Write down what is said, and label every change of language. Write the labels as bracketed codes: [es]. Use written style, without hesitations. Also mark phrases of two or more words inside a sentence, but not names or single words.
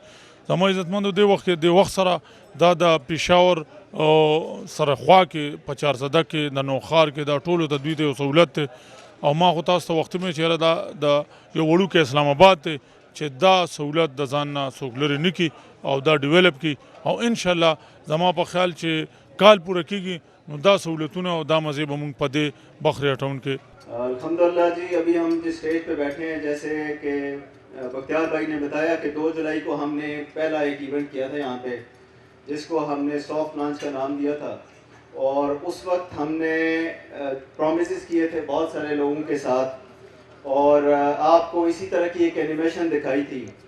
[ps] زما عزتمندو دې وخت کې د وخت سره دا د پېښور سره خوا کې په چارسده کې د نوښار کې دا ټولو ته دوی ته یو سهولت دی او ما خو تاسو ته وختي مې چېرې دا د یو وړوکی اسلام آباد دی چې دا سهولت د ځان نه څوک لرې نه کړي او دا ډیولپ کی او انشاءالله زما په خیال چې کال پوره کیږي نو دا سہولتونه او دا مزے به مونږ په دې بخری اټاون کې. [ur] الحمدللہ جی ابھی ہم جس اسٹیج پہ بیٹھے ہیں جیسے کہ بختیار بھائی نے بتایا کہ 2 جولائی کو ہم نے پہلا ایک ایونٹ کیا تھا یہاں پہ جس کو ہم نے [en] soft launch [ur] کا نام دیا تھا اور اس وقت ہم نے پرومسز کیے تھے بہت سارے لوگوں کے ساتھ اور آپ کو اسی طرح کی ایک اینیمیشن دکھائی تھی.